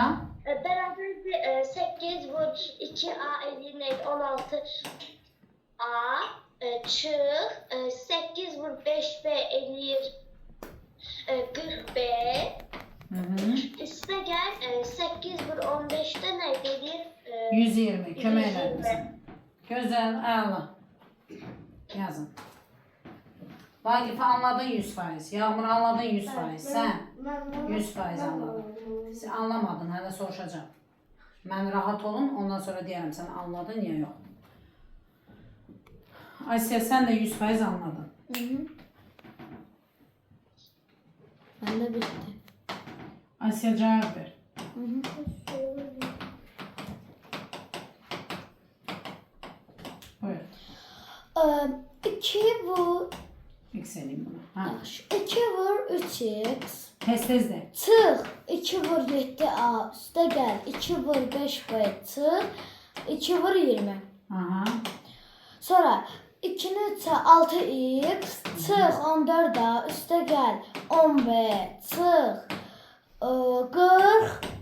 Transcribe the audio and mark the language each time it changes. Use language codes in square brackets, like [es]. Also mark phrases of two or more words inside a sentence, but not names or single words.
[az] Bərabərdir 8 vur 2A eləyir neydi? 16A. Çıx 8 vur 5B eləyir 40B. Hı-hı. Üstə gəl 8 vur 15-də nə eləyir? 120. Kömək elədim sana. Güzel, əla. [tr] Yazın. Vagif'i anladın 100%. Yağmur anladın 100%. Sen 100% anladın. Sen anlamadın, [az] hələ soruşacağım. Mən rahat olun, ondan sonra deyərəm sən anladın ya yox. [tr] Asya sen de 100% anladın. Ben de bitti. Asya cevap ver. Buyur. [az] 2 vur. [tr] Yükseleyim bunu. Ha. [az] 2 vur 3x. [tr] Tez tez de. [az] Çıx 2 vur 7A üstə gəl 2 vur 5B çıx 2 vur 20. Aha. Sonra 2-nin 3-ə 6x çıx 14A üstə gəl 10B çıx 40.